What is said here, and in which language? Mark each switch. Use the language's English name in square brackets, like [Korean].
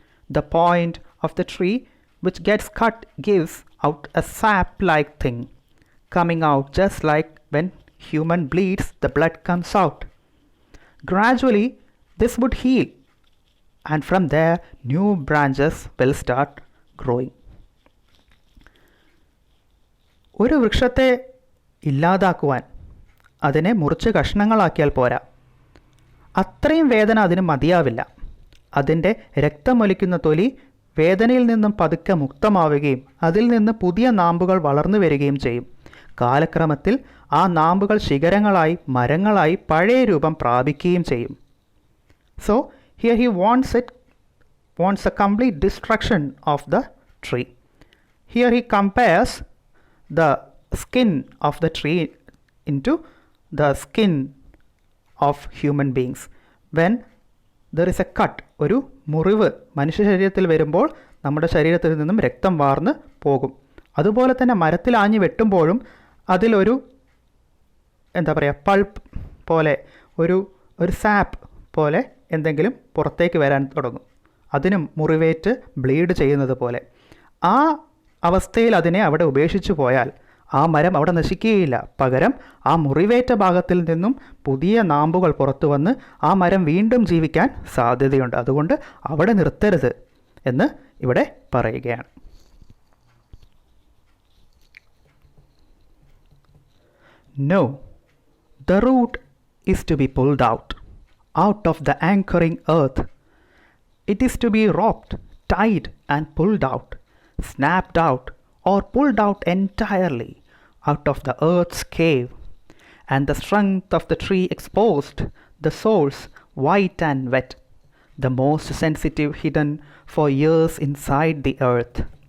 [English] The point of the tree which gets cut gives out a sap-like thing, coming out just like when human bleeds, the blood comes out. Gradually, this would heal, and from there, new branches will start growing. [Malayalam] ഒരു വൃക്ഷത്തെ ഇല്ലാതാക്കുവാൻ അതിനെ മുറിച്ച് കഷ്ണങ്ങളാക്കിയാൽ പോരാ. അത്രയും വേദന അതിന് മതിയാവില്ല. അതിൻ്റെ രക്തമൊലിക്കുന്ന തൊലി വേദനയിൽ നിന്നും പതുക്കെ മുക്തമാവുകയും അതിൽ നിന്ന് പുതിയ നാമ്പുകൾ വളർന്നു വരികയും ചെയ്യും. കാലക്രമത്തിൽ ആ നാമ്പുകൾ ശിഖരങ്ങളായി മരങ്ങളായി പഴയ രൂപം പ്രാപിക്കുകയും ചെയ്യും. [English] So here he wants a complete destruction of the tree. Here he compares the skin of the tree into the skin of human beings. When there is a cut, [Malayalam] ഒരു മുറിവ് മനുഷ്യ ശരീരത്തിൽ വരുമ്പോൾ നമ്മുടെ ശരീരത്തിൽ നിന്നും രക്തം വാർന്ന് പോകും. അതുപോലെ തന്നെ മരത്തിൽ ആഞ്ഞു വെട്ടുമ്പോഴും അതിലൊരു പൾപ്പ് പോലെ ഒരു സാപ്പ് പോലെ എന്തെങ്കിലും പുറത്തേക്ക് വരാൻ തുടങ്ങും. അതിനും മുറിവേറ്റ് ബ്ലീഡ് ചെയ്യുന്നത് പോലെ. ആ അവസ്ഥയിൽ അതിനെ അവിടെ ഉപേക്ഷിച്ചു പോയാൽ ആ മരം അവിടെ നശിക്കുകയില്ല. പകരം ആ മുറിവേറ്റ ഭാഗത്തിൽ നിന്നും പുതിയ നാമ്പുകൾ പുറത്തു വന്ന് ആ മരം വീണ്ടും ജീവിക്കാൻ സാധ്യതയുണ്ട്. അതുകൊണ്ട് അവിടെ നിർത്തരുത് എന്ന് ഇവിടെ പറയുകയാണ്. [English] No, the root is to be pulled out of the anchoring earth. It is to be roped, tied and pulled out, snapped out or pulled out entirely out of the earth's cave, and the strength of the tree exposed, the source white and wet, the most sensitive hidden for years inside the earth.